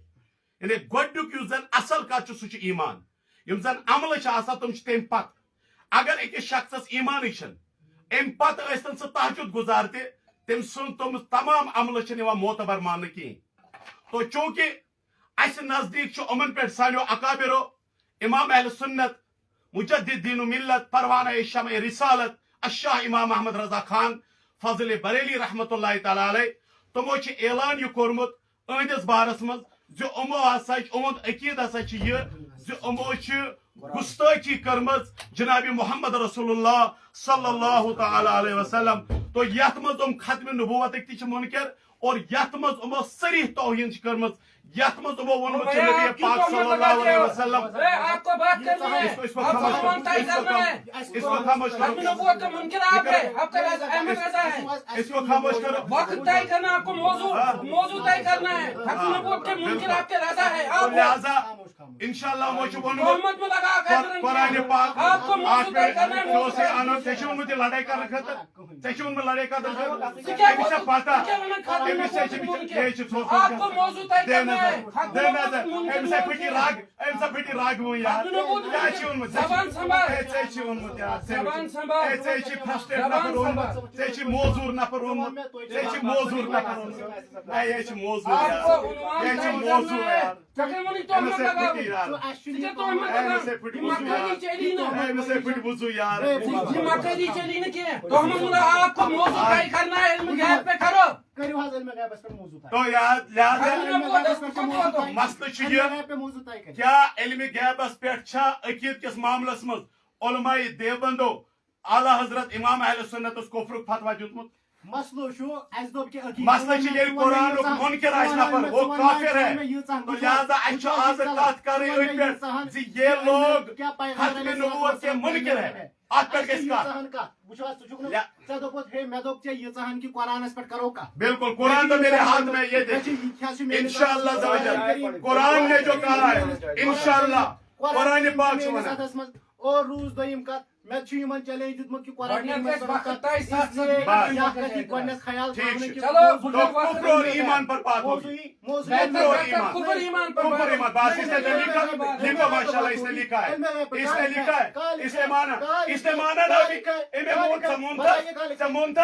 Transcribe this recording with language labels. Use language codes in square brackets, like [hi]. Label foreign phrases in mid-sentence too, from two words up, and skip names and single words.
[ks] یعنی گۄڈنیُک یُس زن اصل کتھ چھُ سُہ چھُ ایمان. یِم زن عملہٕ چھِ آسان تِم چھِ تمہِ پتہٕ. اگر أکِس شخصس ایمانٕے چھِنہٕ امہِ پتہٕ ٲسۍتن سُہ تہجُد گُزار تہِ تٔمۍ سُنٛد تِم تمام عملہٕ چھِنہٕ یِوان معتبر ماننہٕ کِہیٖنۍ. تو چوٗنکہِ اَسہِ نزدیٖک چھُ یِمن پٮ۪ٹھ سانیو اکابرو امام اہل سنت مجدد دین ملت پروانہ شمع رسالت الشاہ امام احمد رضا خان فضل بریلی [ar] رحمۃ اللہ تعالیٰ علیہ [ks] تِمو چھِ اعلان یہِ کوٚرمُت أہنٛدِس بارس منٛز زِ یِمو ہسا یِہُنٛد عقیٖد ہسا چھِ یہِ زِ یِمو چھِ گستٲخی کٔرمٕژ جناب محمد رسول اللہ [ar] صلی اللہ تعالیٰ علیہ وسلم. [ks] تو یتھ منٛز یِم ختمِ نبوتٕکۍ تہِ چھِ مُنکر اور یتھ منٛز یِمو صریح توہین چھِ کٔرمٕژ یتھ منٛز یِمو ووٚنمُت چھُ نبی پاک [ar] صلی اللہ علیہ وسلم. [ur] آپ کو بات کرنی ہے آپ کو قرآن طے کرنا ہے. اس کو خاموش کرو. ختم نبوت کا منکر آپ ہے آپ کا احمد رضا ہے. اس کو خاموش کرو. وقت طے کرنا آپ کو موضوع طے کرنا ہے. ختم نبوت کے منکر آپ کے رضا ہے. آپ [ks] لہذا انشاءاللہ وہ چھُ ووٚنمُت [ur] محمد میں لگا کر قرآن پاک آپ کو موضوع طے کرنا ہے. [ks] ژےٚ اوسُے اَنُن ژےٚ چھُ ووٚنمُت یہِ لڑٲے کرنہٕ خٲطرٕ ژےٚ چھُ ووٚنمُت لڑٲے کرنہٕ خٲطرٕ أمِس چھےٚ پتہ أمِس چھےٚ [ur] آپ کو موضوع طے کرنا ہے. [ks] أمِس ہے پھٕٹی رگ أمِس ہے پھٕٹی رگ وۄنۍ یار کیٛاہ چھُ ووٚنمُت [ur] زبان سنبھال [ks] ژےٚ چھُ ووٚنمُت یار [ur] زبان سنبھال [ks] ژےٚ چھِ فرسٹریٹ نفر اوٚنمُت ژےٚ چھِ موزوٗر نفر اوٚنمُت ژےٚ چھِ موزوٗر نفر اوٚنمُت اے یے چھِ موزوٗر [ur] آپ یار کو عنوان [ks] یے چھِ [ur] طے [ks] موزوٗر [ur] کرنا ہے. یار تقریباً تو [ks] أمِس ہے پھٕٹی یار [ur] یہ تو ہمیں [ks] أمِس ہے پھٕٹی وضوٗ یار [ur] چلی نا [ks] أمِس ہے پھٕٹی وضوٗ یار [ur] یہ مکری چلی نا کیا تو ہم آپ کو موضوع طے کرنا ہے. علم غیب پہ کرو. [ks] کٔرِو حظ علم غیبس پٮ۪ٹھ موضوع طے. [ur] تو یار لہذا مسئلہ [ks] مسلہٕ چھُ [ur] علم [ks] یہِ [ur] غیب پہ موضوع طے کٔرِو. [ks] کیٛاہ علمِ غیبس پٮ۪ٹھ چھا عقیٖد کِس معاملس منٛز علماء دیوبندو اعلیٰ حضرت امام اہل سنتس کفرُک فتوا دیُتمُت. مسلہٕ چھُ اَسہِ دوٚپ کہِ عقیٖدت مسلہٕ چھُ ییٚلہِ قرآنُک مُنکِر آسہِ نفر [ur] وہ کافر ہے [ks] تو لہذا اَسہِ چھُ آز کتھ کرٕنۍ أتھۍ پٮ۪ٹھ زِ [ur] یہ لوگ ختمِ نبوت کے منکر ہے [ks] اتھ پٮ۪ٹھ گژھِ کتھ. ژےٚ دوٚپُتھ ہے مےٚ دوٚپ ژےٚ ییٖژاہن کہِ قرآنس پٮ۪ٹھ کرو کتھ. [ur] بالکل قرآن تو میرے ہاتھ میں یہ دیکھیے انشاءاللہ قرآن نے جو کہا ہے انشاءاللہ قرآن پاک [ks] چھُ وَنان. اور روٗز دوٚیِم کتھ مےٚ چھُ یِمن چیلنج دیُتمُت کہِ قرآن خیال [ur] چلو تو کفر اور ایمان پر بات ہوگی. کفر اور ایمان کفر ایمان بات اس نے لکھا لکھو ماشاءاللہ اس نے لکھا ہے اس نے لکھا ہے اس نے مانا نا بھی اے مونتا